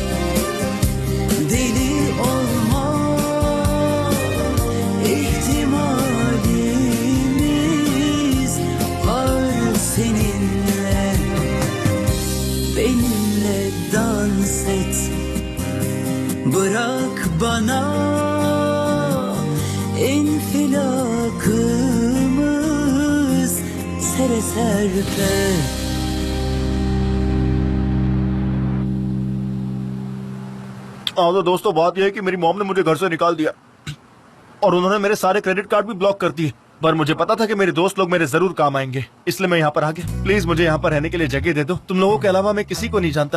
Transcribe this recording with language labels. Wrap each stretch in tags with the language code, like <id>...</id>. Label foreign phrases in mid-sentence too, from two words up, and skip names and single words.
<tr>Deli olma ihtimalimiz var seninle. Benimle dans et, bırak bana infilakımız sere serpe.</tr> <hi>तो दोस्तों बात यह है कि मेरी मॉम ने मुझे घर से निकाल दिया और उन्होंने मेरे सारे</hi> <en>credit card</en> <hi>भी ब्लॉक कर दिए। पर मुझे पता था कि मेरे दोस्त लोग मेरे जरूर काम आएंगे, इसलिए मैं यहाँ पर आ गया। प्लीज मुझे यहाँ पर रहने के लिए जगह दे दो। तुम लोगों के अलावा मैं किसी को नहीं जानता।</hi>